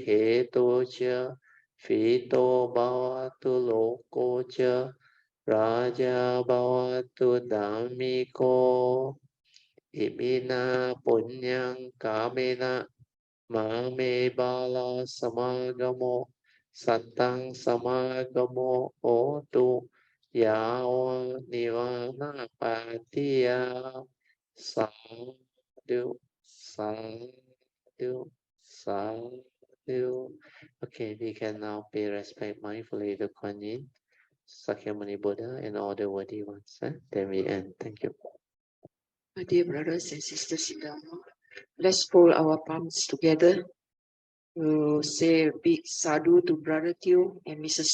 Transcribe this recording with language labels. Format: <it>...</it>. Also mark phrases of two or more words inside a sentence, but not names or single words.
<pi>hetu cha Fito bhavatu loko cha raja bhavatu dhammiko imina punyang kamena mame bala samagamo sattang samagamo otu yawa nivana patiya sadhu sadhu sadhu.</pi> <en>Okay, we can now pay respect mindfully to Kuan Yin, Sakyamuni Buddha, and all the worthy ones. Then we end. Thank you. My dear brothers and sisters in Dharma, let's fold our palms together to say a big sadhu to Brother Teo and Mrs.</en>